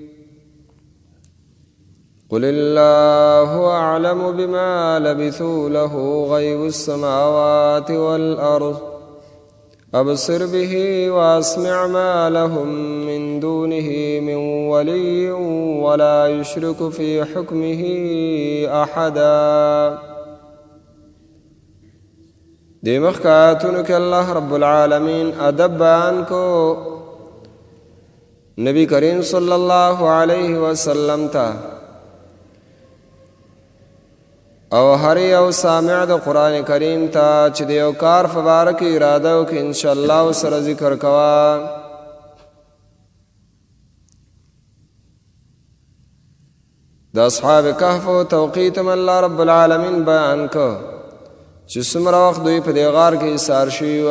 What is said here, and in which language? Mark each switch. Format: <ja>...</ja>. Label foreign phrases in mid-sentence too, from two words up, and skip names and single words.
<ar>قل الله أعلم بما لبثوا له غيب السماوات والأرض أبصر به وأسمع ما لهم من دونه من ولي ولا يشرك في حكمه أحدا.</ar> <ps>دی مخکاتونو که</ps> <ar>اللہ رب العالمین</ar> <ps>ادب بیان کو نبی کریم</ps> <ar>صلی اللہ علیہ وسلم</ar> <ps>تا او هر یو سامع د قرآن کریم ته چې د یو کار په باره کې اراده وکړي انشاءالله ورسره ذکر کوه. د اصحاب کهف توقیت هم</ps> <ar>الله رب العالمین</ar> <ps>بیان کو چې څومره وخت دوی په دې غار کې ایسار شوي وو.</ps>